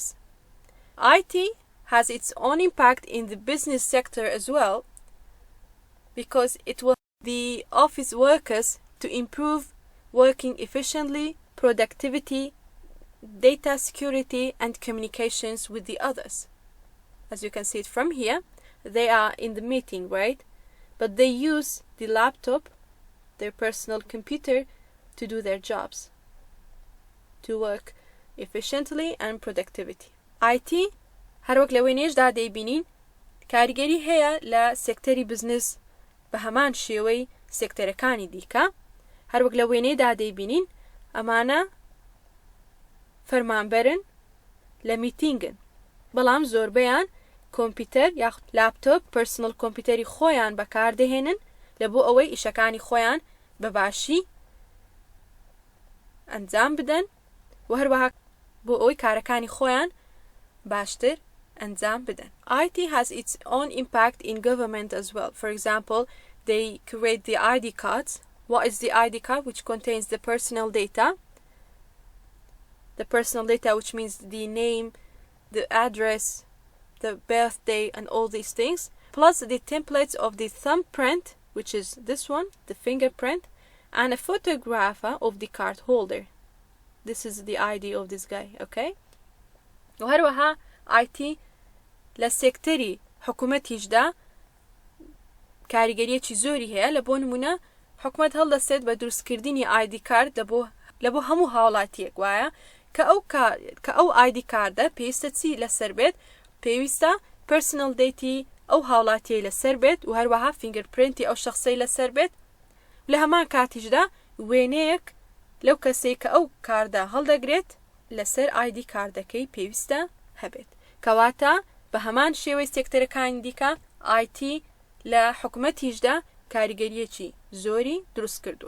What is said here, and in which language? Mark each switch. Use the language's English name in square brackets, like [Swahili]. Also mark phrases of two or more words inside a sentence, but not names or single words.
[English] IT has its own impact in the business sector as well, because it will help the office workers to improve working efficiently, productivity, data security, and communications with the others. As you can see it from here, they are in the meeting, right? But they use the laptop, their personal computer, to do their jobs, to work efficiently and productivity. [Central Kurdish] IT هەر وەک لە وێنێشدا دەیبینین کاریگەری هەیە لە سێکتەری بزنس بە هەمان شێوەی سێکتەرەکانی دیکە. هەر وەک لە وێنەیەدا دەیبینین ئەمانە فەرمانبەرن لە میتینگن بەڵام زۆربەیان کۆمپیوتەر یاخود لاپتۆپ [English] personal computer [Central Kurdish] خۆیان بەکاردەهێنن لە بۆ ئەوەی ئیشەکانی خۆیان بەباشی ئەنجام بدەن و هەروەها بۆ ئەوەی کارەکانی خۆیان باشتر ئەنجام بدەن. [English] IT has its own impact in government as well. For example, they create the ID cards. What is the ID card? Which contains the personal data. The personal data, which means the name, the address, the birthday, and all these things, plus the templates of the thumbprint, which is this one, the fingerprint, and a photograph of the card holder. This is the ID of this guy, okay? [Central Kurdish] وهروها IT لسيكتري حكومتيشدا كاريگرية زوري هي لبون حکومت هەڵدەستێت بە دروستکردنی [English] ID card [Central Kurdish] لەبۆ هەموو هاوڵاتیەک وایە کە ئەو [English] ID card [Central Kurdish] پێویستە چی لەسەر بێت پێویستە [English] personal data [Central Kurdish] ئەو هاوڵاتیەی لەسەر بێت و هەروەها فینگرپرینتی ئەو شەخسەی لەسەر بێت لە هەمان کاتیشدا وێنەیەک لەو کەسەی کە ئەو کاردە هەڵدەگرێت لەسەر [English] ID card [Central Kurdish] پێویستە هەبێت کەواتە بە هەمان شێوەی سێکتەرەکانی دیکە IT لە حکومەتیشدا کاریگەریەکی زۆری دروست کردووە.